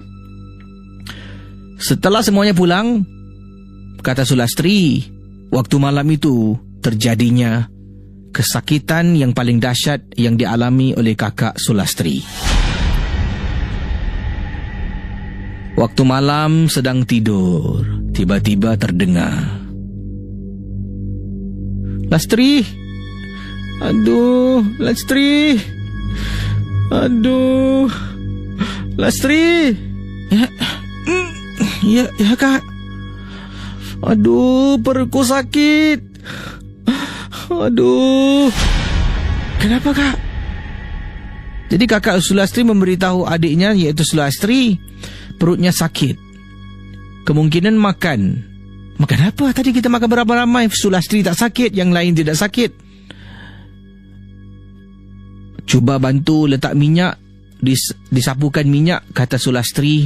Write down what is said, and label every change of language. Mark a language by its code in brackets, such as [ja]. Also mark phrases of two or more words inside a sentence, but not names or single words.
[ms] Setelah semuanya pulang, kata Sulastri, waktu malam itu terjadinya kesakitan yang paling dahsyat yang dialami oleh kakak Sulastri. Waktu malam sedang tidur, tiba-tiba terdengar, Lastri, aduh, Lastri, aduh, Lastri. Ya kak. Aduh, perutku sakit. Aduh. Kenapa kak? Jadi kakak Sulastri memberitahu adiknya, iaitu Sulastri, perutnya sakit. Kemungkinan makan. Makan apa? Tadi kita makan berapa ramai. Sulastri tak sakit, yang lain tidak sakit. Cuba bantu letak minyak, disapukan minyak, kata Sulastri.